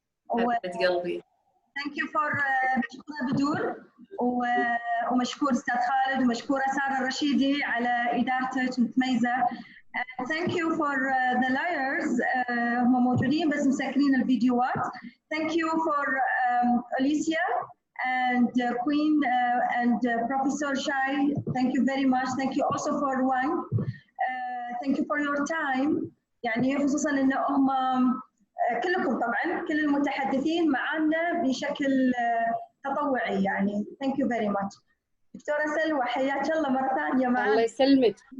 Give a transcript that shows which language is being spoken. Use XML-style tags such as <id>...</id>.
<ar>حبيبة قلبي.</ar> <en>thank you for</en> <ar>مشكورة بدور ومشكور استاذ خالد ومشكوره ساره الرشيدي على ادارتك المتميزه.</ar> <en>thank you for the layers,</en> <ar>هم موجودين بس مسكرين الفيديوهات.</ar> <en>Thank you for Alicia and Queen and Professor Shai. Thank you very much. Thank you also for Wang. Thank you for your time.</en> <ar>يعني خصوصا ان هم كلكم طبعا كل المتحدثين معنا بشكل تطوعي يعني.</ar> <en>Thank you very much.</en> <ar>دكتوره سلوى حياك الله مره ثانيه معنا. الله يسلمك.</ar>